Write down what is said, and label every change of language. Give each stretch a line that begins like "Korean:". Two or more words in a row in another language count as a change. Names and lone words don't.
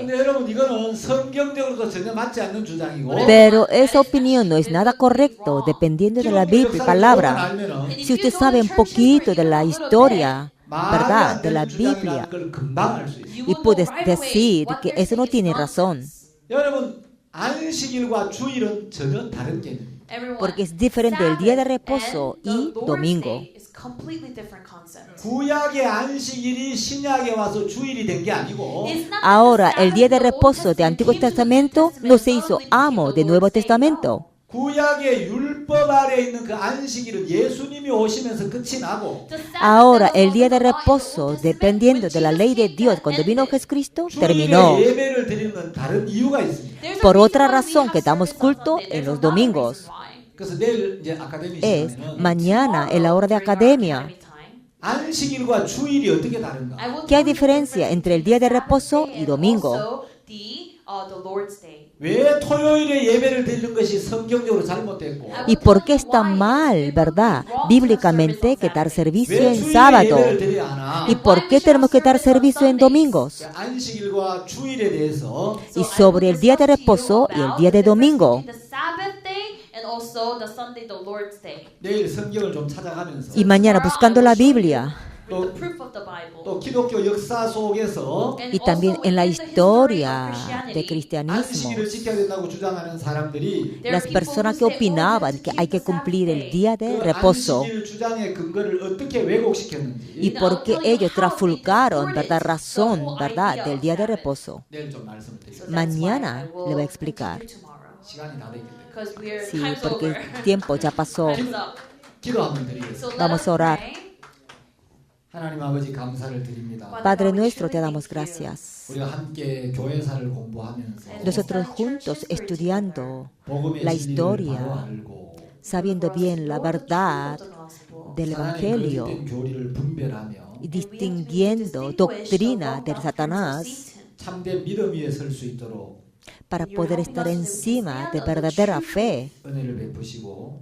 Korean: 근데 여러분 이거는 성경적으로도 전혀 맞지 않는 주장이고
Spanish: Pero esa opinión no es nada correcto dependiendo de la Biblia y palabra. Si usted sabe un poquito de la historia, ¿verdad? De la Biblia, y puedes decir que eso no tiene razón,
Korean: 여러분 안식일과 주일은 전혀 다른 개념입니다.
Spanish: porque es diferente el día de reposo y domingo.
Korean: 구약의 안식일이 신약에 와서 주일이 된 게 아니고
Spanish: Ahora, el día de reposo de Antiguo Testamento no se hizo amo de Nuevo Testamento.
Korean: 구약의 율법 아래 있는 그 안식일은 예수님이 오시면서 끝이 나고
Spanish: Ahora, el día de reposo, dependiendo de la ley de Dios, cuando vino Jesucristo, terminó.
Korean: 주일에 예배를 드리는 건 다른 이유가 있습니다.
Spanish: Por otra razón que damos culto en los domingos.
Korean: 그래서 내일 이제 아카데미
Spanish: Es
Korean: 시간에는
Spanish: mañana en la hora de academia.
Korean: 안식일과 주일이 어떻게 다른가?
Spanish: ¿Qué hay diferencia entre el día de reposo y domingo?
Korean: 왜 토요일에 예배를 드리는 것이 성경적으로 잘못됐고
Spanish: ¿Y por qué está mal, verdad, bíblicamente, que dar servicio
Korean: 왜
Spanish: en
Korean: 주일에
Spanish: sábado?
Korean: 예배를 드려야 하나?
Spanish: ¿Y por qué tenemos que dar servicio en domingos?
Korean: 안식일과 주일에 대해서
Spanish: Y sobre el día de reposo y el día de domingo.
Korean: 내일 성경을 좀 찾아가면서
Spanish: Y mañana buscando la Biblia.
Korean: 또 기독교 역사 속에서
Spanish: Y también en la historia del cristianismo.
Korean: 안식일을 지켜야 된다고 주장하는 사람들이
Spanish: Las personas que opinaban que hay que cumplir el día de reposo. 안식일 주장의 근거를 어떻게 왜곡시켰는지 Y por qué ellos trafulcaron, ¿verdad? Razón, ¿verdad? Del día de reposo.
Korean: 내일 좀 말씀드리겠습니다.
Spanish: Mañana le voy a explicar.
Korean: 시간이 다 됐기 때문에
Spanish: Sí, porque el tiempo ya pasó.
Korean: 기도 한번 드리겠습니다.
Spanish: Vamos a orar.
Korean: 하나님 아버지 감사를 드립니다.
Spanish: Padre nuestro, te damos gracias.
Korean: 우리가 함께 교회사를 공부하면서
Spanish: Nosotros juntos estudiando
Korean: 복음의
Spanish: la
Korean: 진리를
Spanish: historia,
Korean: 바로 알고
Spanish: sabiendo bien la verdad del
Korean: 사단의
Spanish: Evangelio
Korean: 거짓된 교리를 분별하며
Spanish: y distinguiendo doctrina de Satanás
Korean: 참된 믿음 위에 설 수 있도록
Spanish: para poder estar encima de verdadera fe.
Korean: 은혜를 베푸시고